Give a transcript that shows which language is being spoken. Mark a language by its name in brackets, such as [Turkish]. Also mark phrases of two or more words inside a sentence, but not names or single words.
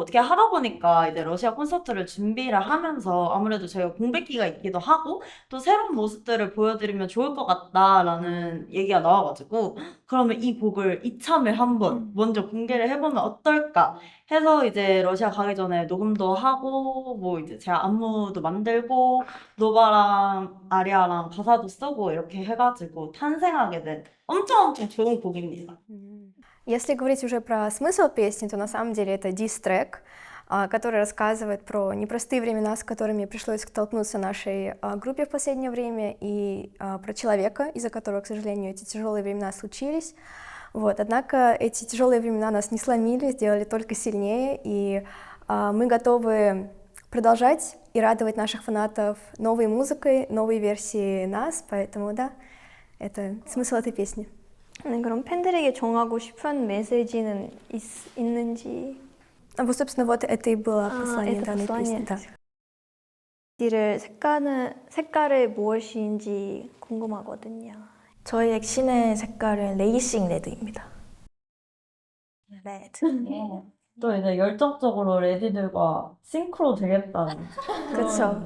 [Korean] 어떻게 하다 보니까 이제 러시아 콘서트를 준비를 하면서 아무래도 저희가 공백기가 있기도 하고 또 새로운 모습들을 보여드리면 좋을 것 같다라는 얘기가 나와가지고 그러면 이 곡을 이참에 한번 먼저 공개를 해보면 어떨까 해서 이제 러시아 가기 전에 녹음도 하고 뭐 이제 제가 안무도 만들고 노바랑 아리아랑 가사도 쓰고 이렇게 해가지고 탄생하게 된 엄청 좋은 곡입니다. [Russian] Если говорить уже про смысл песни, то на самом деле это дис-трек, который рассказывает про непростые времена, с которыми пришлось столкнуться нашей группе в последнее время, и про человека, из-за которого, к сожалению, эти тяжелые времена случились. Вот. Однако эти тяжелые времена нас не сломили, сделали только сильнее, и мы готовы продолжать и радовать наших фанатов новой музыкой, новой версией нас, поэтому да, это смысл этой песни. [Korean] 네, 그럼 팬들에게 전하고 싶은 메시지는 있는지? [Russian] Вот, собственно, вот это и было послание это данной послание. песни. [Korean] 를 색깔을 무엇인지 궁금하거든요. 저희 엑신의 색깔은 레이싱 레드입니다. 레드. 또 이제 열정적으로 레디들과 싱크로 되겠다는 그쵸.